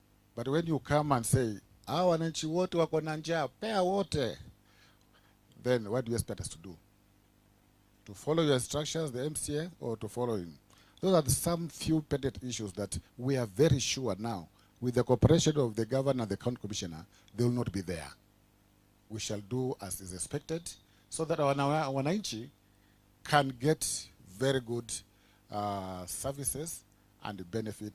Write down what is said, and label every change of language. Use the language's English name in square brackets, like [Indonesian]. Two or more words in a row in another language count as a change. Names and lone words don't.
[English] But when you come and say, [Swahili] hawa wananchi wote wako na njaa, pea wote, [English] then what do you expect us to do? To follow your instructions, the MCA, or to follow him? Those are some few petty issues that we are very sure now, with the cooperation of the governor and the county commissioner, they will not be there. We shall do as is expected, so that our wananchi can get very good services and benefit.